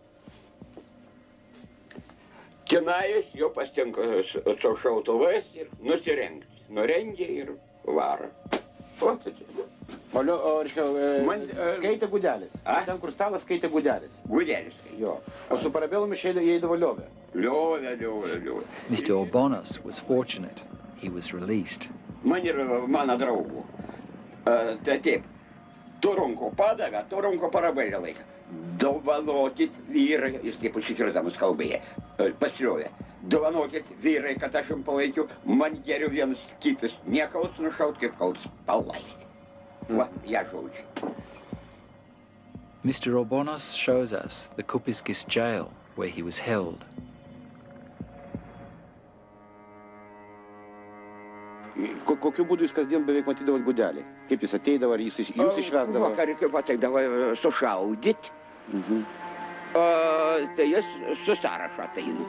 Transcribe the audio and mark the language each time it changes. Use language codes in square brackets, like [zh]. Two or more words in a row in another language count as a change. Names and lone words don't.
[lt] Tenais jau pastinko su šautuvais ir nusirengti. Nurengė ir varo. O, skaitė Gudelis. Ten, kur stalas, skaitė Gudelis. Gudelis. Jo. O su parabelumi įeidavo Liovė. Liovė. [en] Mr. Urbonos was fortunate. He was released. [lt] Man ir mano draugų. Tai taip, to ranko padavė, to ranko parabelį laiką. Dovanokit vyrai, jis taip užsikirtamas kalbėje, pasiliovė. Dovanokit vyrai, kad aš jums palaikiu, man geriau vienas kitas nekalts nušaut, kaip kalts palaisti. Va, ją žodžiai. [en] Mr. Urbonos shows us the Kupiškis jail where he was held. [lt] Kokiu būdu jūs kasdien beveik matydavot Gudelį? Kaip jis ateidavo, ar jūs išvesdavo? Vakarį, kaip ateidavo sušaudyt, tai jis su sąrašu ateina.